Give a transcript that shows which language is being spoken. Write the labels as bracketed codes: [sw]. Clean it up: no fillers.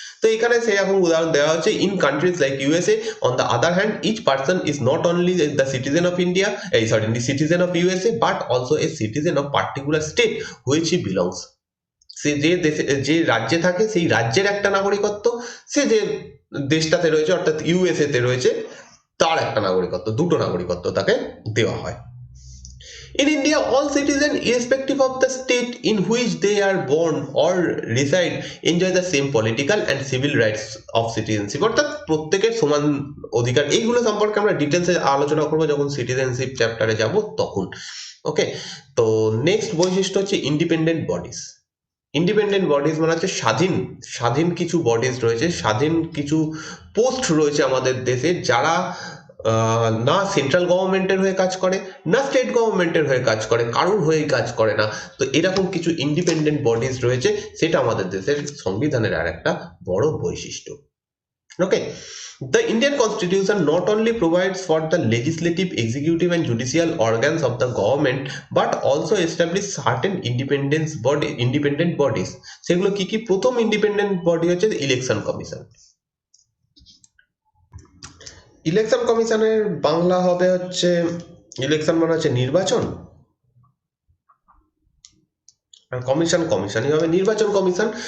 [bn] তো এখানে সেরকম উদাহরণ দেওয়া হচ্ছে, [en] In countries like USA on the other hand each person is not only the citizen of India, citizen of USA, but also a citizen of particular state which he belongs. [bn] সে যে দেশে যে রাজ্যে থাকে সেই রাজ্যের একটা নাগরিকত্ব, সে যে দেশটাতে রয়েছে অর্থাৎ ইউএসএ তে রয়েছে তার একটা নাগরিকত্ব, দুটো নাগরিকত্ব তাকে দেওয়া হয়। [en] In India, all citizens, irrespective of the state in which they are born or reside, enjoy the same political and civil rights of citizenship. [bn] অর্থাৎ প্রত্যেকের সমান অধিকার। এইগুলো সম্পর্কে আমরা ডিটেলসে আলোচনা করবো যখন সিটিজেনশিপ চ্যাপ্টারে যাব তখন। ওকে, তো নেক্সট বৈশিষ্ট্য হচ্ছে ইন্ডিপেন্ডেন্ট বডিজ। ইন্ডিপেন্ডেন্ট বডিজ মানে হচ্ছে স্বাধীন কিছু বডিজ রয়েছে, স্বাধীন কিছু পোস্ট রয়েছে আমাদের দেশে, যারা না সেন্ট্রাল গভর্নমেন্টের হয়ে কাজ করে, না স্টেট গভর্নমেন্টের হয়ে কাজ করে, কারোর হয়েই কাজ করে না। তো এরকম কিছু ইন্ডিপেন্ডেন্ট বডিজ রয়েছে, সেটা আমাদের দেশের সংবিধানের আর একটা বড় বৈশিষ্ট্য। [en] Okay, the Indian Constitution not only provides for the legislative, executive and judicial organs of the government but also establish certain independent bodies. [bn] সেগুলো কি কি? প্রথম ইন্ডিপেন্ডেন্ট বডি হচ্ছে ইলেকশন কমিশন। ইলেকশন কমিশনের বাংলা হবে হচ্ছে, ইলেকশন মানে হচ্ছে নির্বাচন, আর কমিশনই হবে নির্বাচন কমিশন।